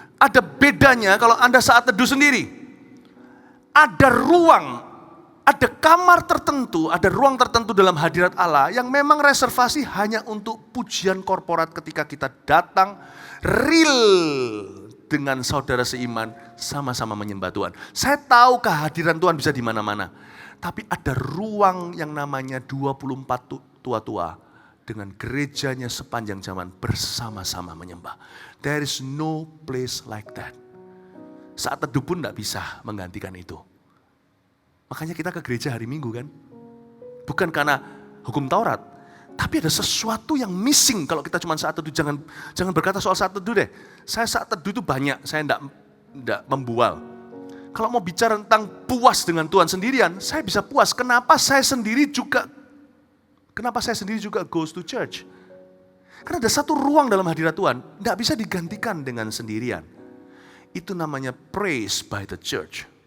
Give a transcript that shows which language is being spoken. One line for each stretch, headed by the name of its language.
Indonesian: Ada bedanya kalau Anda saat teduh sendiri. Ada ruang, ada kamar tertentu, ada ruang tertentu dalam hadirat Allah yang memang reservasi hanya untuk pujian korporat ketika kita datang real dengan saudara seiman sama-sama menyembah Tuhan. Saya tahu kehadiran Tuhan bisa di mana-mana. Tapi ada ruang yang namanya 24 tua-tua dengan gerejanya sepanjang zaman bersama-sama menyembah.
English: There is no place like that.
Indonesian: Saat teduh pun tidak bisa menggantikan itu. Makanya kita ke gereja hari Minggu kan. Bukan karena hukum Taurat. Tapi ada sesuatu yang missing kalau kita cuma saat teduh. Jangan berkata soal saat teduh deh. Saya saat teduh itu banyak, saya tidak membual. Kalau mau bicara tentang puas dengan Tuhan sendirian, saya bisa puas. Kenapa saya sendiri juga Kenapa saya sendiri juga
English: goes to church?
Indonesian: Karena ada satu ruang dalam hadirat Tuhan, tidak bisa digantikan dengan sendirian. Itu namanya
English: praise by the church.